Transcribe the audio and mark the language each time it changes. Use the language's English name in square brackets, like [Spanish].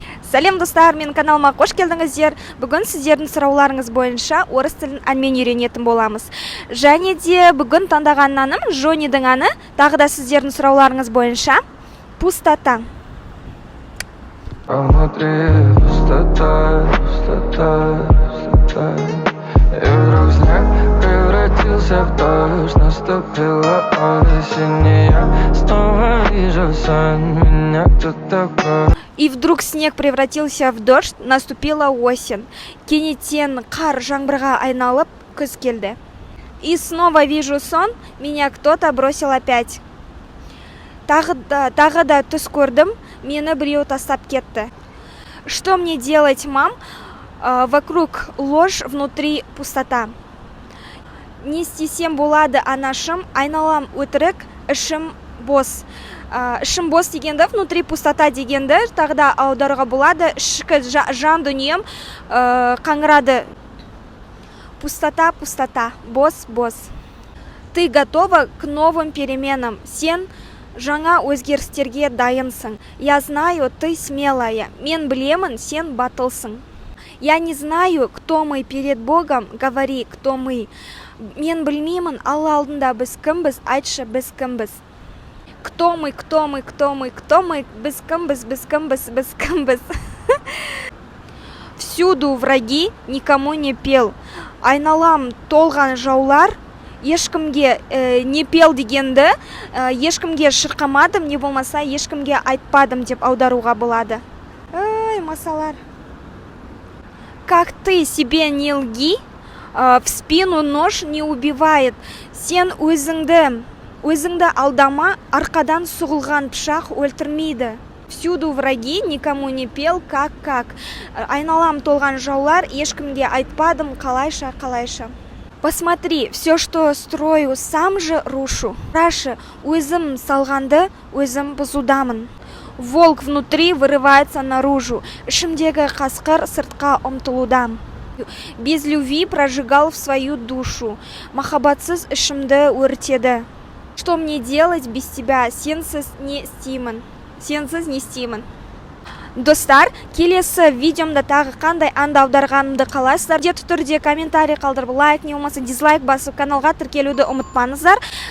[Kazakh] Сәлем достар, менің каналыма қош келдіңіздер. Бүгін сіздердің сұрауларыңыз бойынша орыс тілін әнмен үйренетін боламыз. Және де бүгін таңдаған әнім Жонидің әні, тағы да сіздердің сұрауларыңыз бойынша пустота. [Russian] Внутри пустота, пустота, пустота. И вдруг снег превратился в дождь. Наступила осень, я снова вижу сон. Меня кто-то бросил. И вдруг снег превратился в дождь, наступила осень. [Kazakh] Кенеттен қар жаңбырға айналып, күз келді. [Russian] И снова вижу сон, меня кто-то бросил опять. [Kazakh] Тағы да түс көрдім, мені біреу тастап кетті. [Russian] Что мне делать, мам? Вокруг ложь, внутри пустота. [Kazakh] Не істесем болады анашым, айналам өтірік, ішім бос. Ішім бос дегенді, [Russian] внутри пустота [Kazakh] дегенді тағы да аударуға болады. Ішкі жан дүнием қаңырады. [Russian] Пустота, пустота, [Kazakh] бос, бос. [Russian] Ты готова к новым переменам. [Kazakh] Сен жаңа өзгерістерге дайынсың. [Russian] Я знаю, ты смелая. [Kazakh] Мен білемін, сен батылсың. [Russian] Я не знаю, кто мы перед Богом. Говори, кто мы. [Kazakh] Мен білмеймін, Алла алдында біз кімбіз, айтшы, біз кімбіз. [Russian] Кто мы, кто мы, кто мы, кто мы, [Kazakh] біз кімбіз, біз кімбіз, біз кімбіз. [Russian] Всюду враги, никому не пел. [Kazakh] Айналам толған жаулар, ешкімге [Russian] не пел [Kazakh] дегенді, ешкімге шырқамадым, не болмаса ешкімге айтпадым деп аударуға болады. Ай, масалар. [Russian] Как ты себе не лги, в спину нож не убивает. [Kazakh] Сен өзіңді алдама, арқадан сұғылған пышақ өлтірмейді. [Russian] Всюду враги, никому не пел, как. [Kazakh] Айналам толған жаулар, ешкімге айтпадым, қалайша. [Russian] Посмотри, все, что строю, сам же рушу. [Kazakh] Раши, өзім салғанды, өзім бұзудамын. [Russian] Волк внутри вырывается наружу. [Kazakh] Ішімдегі қасқыр сыртқа ұмтылудам. [Russian] Без любви прожигал в свою душу. [Kazakh] Махаббатсыз ішімді өртеді. [Russian] Что мне делать без тебя? [Kazakh] Сенсіз не істеймін. Достар, келесі видеомда тағы қандай әнді аударғанымды қалайсыздар? Міндетті түрде комментарий қалдырып, лайк не болмаса дизлайк басып, каналға тіркелуді ұмытпаңыздар.